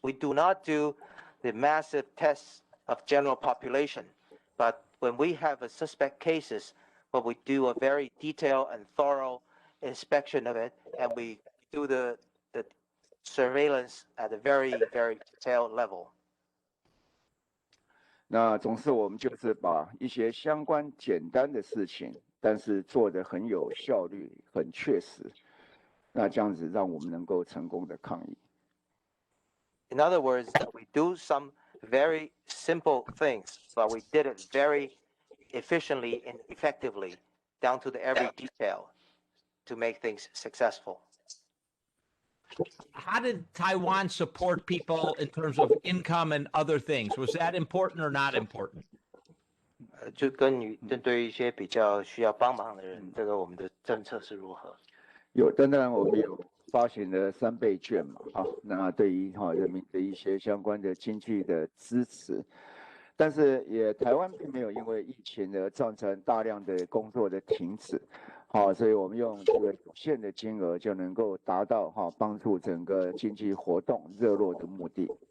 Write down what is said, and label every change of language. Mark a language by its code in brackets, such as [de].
[en] We do not do the massive tests of general population, but when we have a suspect cases, well, we do a very detailed and thorough inspection of it, and we do the surveillance at a very, very detailed level. [zh] 那总是我们就是把一些相关简单的事情，但是做得很有效率、很确实，那这样子让我们能够成功的抗疫。 [en] In other words, that we do some very simple things, but we did it very efficiently and effectively, down to the every detail, to make things successful. How did Taiwan support people in terms of income and other things? Was that important or not important? [zh] 就跟你针对一些比较需要帮忙的人，这个我们的政策是如何？当然我们有发行了3倍券嘛，那对于人民的一些相关的经济的支持，但是台湾并没有因为疫情而造成大量的工作的停止，所以我们用这个有限的金额就能够达到帮助整个经济活动热络的目的。